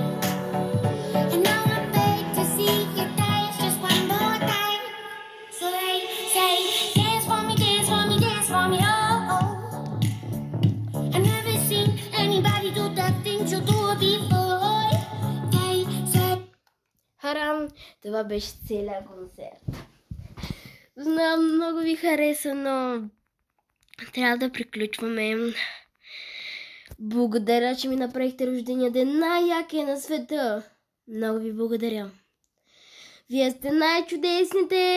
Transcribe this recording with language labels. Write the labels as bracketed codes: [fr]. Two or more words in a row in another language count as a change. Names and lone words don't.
[en] And now I beg to see you dance just one more time. So they say, dance for me, dance for me, dance for me, oh, oh. I never seen anybody do the things you do before. They say. [bg] Харам, това беше целият концерт. Знам, много ви хареса, но трябва да приключваме. Благодаря, че ми направихте рождения ден, най-якия на света. Много ви благодаря. Вие сте най-чудесните!